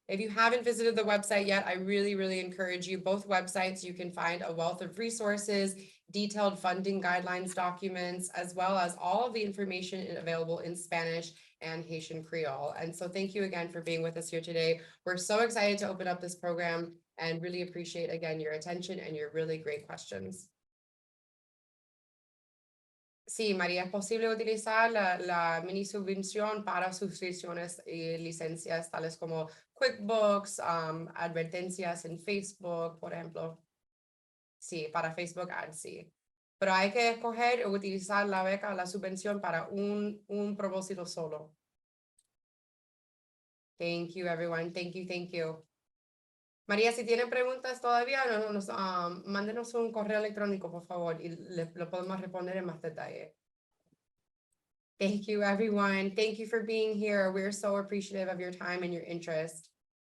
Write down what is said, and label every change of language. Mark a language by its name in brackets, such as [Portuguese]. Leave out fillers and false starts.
[English] If you haven't visited the website yet, I really, really encourage you. Both websites, you can find a wealth of resources, detailed funding guidelines documents, as well as all of the information available in Spanish and Haitian Creole. And so thank you again for being with us here today. We're so excited to open up this program and really appreciate, again, your attention and your really great questions. [Spanish] Sí, María, es posible utilizar la mini subvención para suscripciones y licencias tales como QuickBooks, advertencias en Facebook, por ejemplo. Sí, para Facebook Ads, sí. Pero hay que escoger o utilizar la beca o la subvención para un propósito solo. [English] Thank you, everyone. Thank you, thank you. [Spanish] María, si tienen preguntas todavía, mándenos un correo electrónico, por favor, y lo podemos responder en más detalle. [English] Thank you, everyone. Thank you for being here. We're so appreciative of your time and your interest.